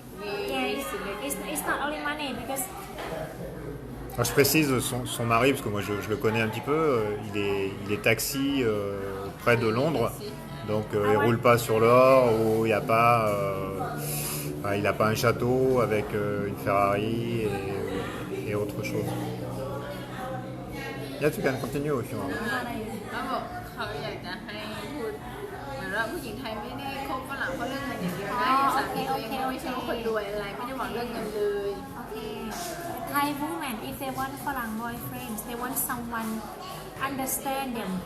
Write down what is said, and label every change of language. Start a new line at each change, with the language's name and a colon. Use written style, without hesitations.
English: yeah, it's not only money because
French: Alors, je précise son mari, parce que moi je le connais un petit peu, il est taxi près de Londres, donc il roule pas sur l'or, ou il n'y a pas, il n'a pas un château avec une Ferrari et autre chose.
English: Yeah, you can continue if you want.
Thai: เขาบอกเขาอยากจะให้พูดเหมือนว่าผู้หญิงไทยไม่ได้คบฝรั่งเพราะเรื่องเงินอย่างเดียวนะอย่างสามีตัวเองก็ไม่ใช่ว่าคนรวยอะไรไม่ได้หวังเรื่องเงินเลย
English: okay, Thai women if they want Farang boyfriends, they want someone understand them.